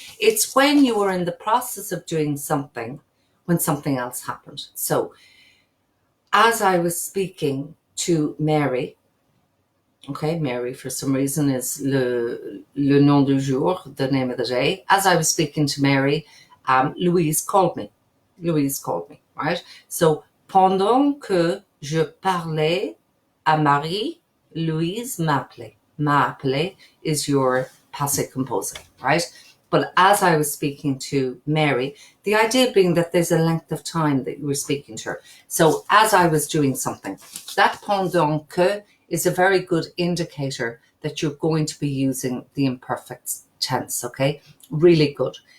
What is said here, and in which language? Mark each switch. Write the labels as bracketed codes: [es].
[en] It's when you were in the process of doing something when something else happened. So as I was speaking to Mary, okay, Mary for some reason is [fr] le nom du jour, [en] the name of the day. As I was speaking to Mary, Louise called me. Louise called me, right? [fr] So, pendant que je parlais à Marie, Louise m'appelait. [en] M'appelait is your passé composé, right? But as I was speaking to Mary, the idea being that there's a length of time that you were speaking to her. So, as I was doing something, that pendant que is a very good indicator that you're going to be using the imperfect tense, okay? Really good.